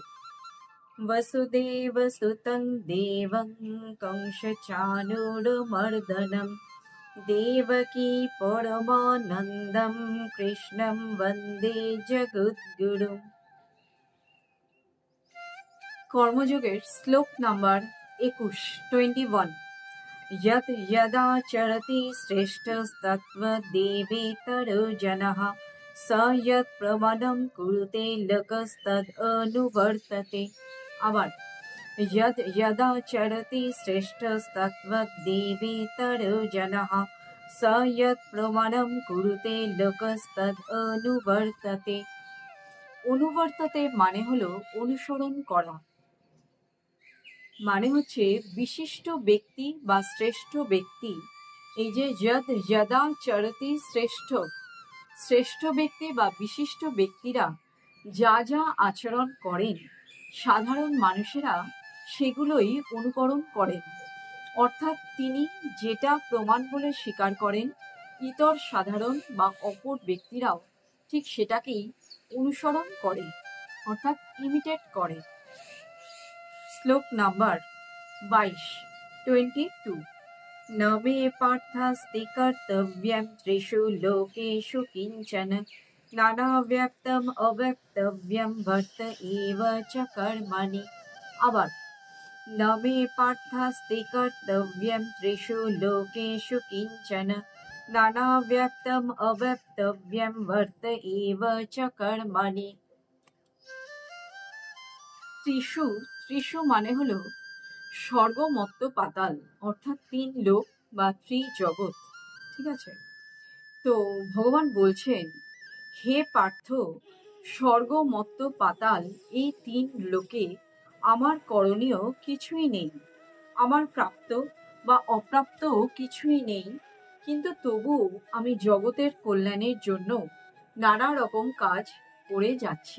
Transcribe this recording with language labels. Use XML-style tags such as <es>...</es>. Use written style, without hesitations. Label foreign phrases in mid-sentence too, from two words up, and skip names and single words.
<sa>বসুদেব সুতং দেবং কংসচাণূরমর্দনম দেবকী পরমানন্দম কৃষ্ণম বন্দে জগদ্গুরুম।</sa> <bn>কর্মযোগের শ্লোক নাম্বার</bn> <sa>21 যৎ যদা চরতি শ্রেষ্ঠস্তত্ত্বদেবেতরো জনঃ স যৎ প্রমাণম কুরুতে লোকস্তদ অনুবর্ততে। আবার যৎ যদা চরতি শ্রেষ্ঠস্তত্ত্বদেবেতরো জনঃ স যৎ প্রমাণম কুরুতে লোকস্তদ অনুবর্ততে।</sa> <bn>অনুবর্ততে মানে হলো অনুসরণ করা, মানে হচ্ছে বিশিষ্ট ব্যক্তি বা শ্রেষ্ঠ ব্যক্তি। এই যে</bn> <sa>যদ যদা চরতি</sa> <bn>শ্রেষ্ঠ ব্যক্তি বা বিশিষ্ট ব্যক্তিরা যা যা আচরণ করেন সাধারণ মানুষেরা সেগুলোই অনুকরণ করেন। অর্থাৎ তিনি যেটা প্রমাণ বলে স্বীকার করেন ইতর সাধারণ বা অপর ব্যক্তিরাও ঠিক সেটাকেই অনুসরণ করে, অর্থাৎ ইমিটেট করে। শ্লোক নাম্বার</bn> <sa>22 ন মে পার্থাস্তি কর্তব্যম ত্রিষু লোকেষু কিঞ্চন নানাব্যক্তম অব্যক্তব্যম বর্ত এব চ কর্মণি। আবার ন মে পার্থাস্তি কর্তব্যম ত্রিষু লোকেষু কিঞ্চন নানাব্যক্তম অব্যক্তব্যম বর্ত এব চ কর্মণি।</sa> <bn>ত্রিষু মানে হলো স্বর্গ, মর্ত্য, পাতাল, অর্থাৎ 3 লোক বা ত্রিজগৎ। ঠিক আছে, তো ভগবান বলছেন, হে পার্থ, স্বর্গ, মর্ত্য, পাতাল এই 3 লোকে আমার করণীয় কিছুই নেই, আমার প্রাপ্ত বা অপ্রাপ্ত কিছুই নেই, কিন্তু তবুও আমি জগতের কল্যাণের জন্য নানা রকম কাজ করে যাচ্ছি।</bn>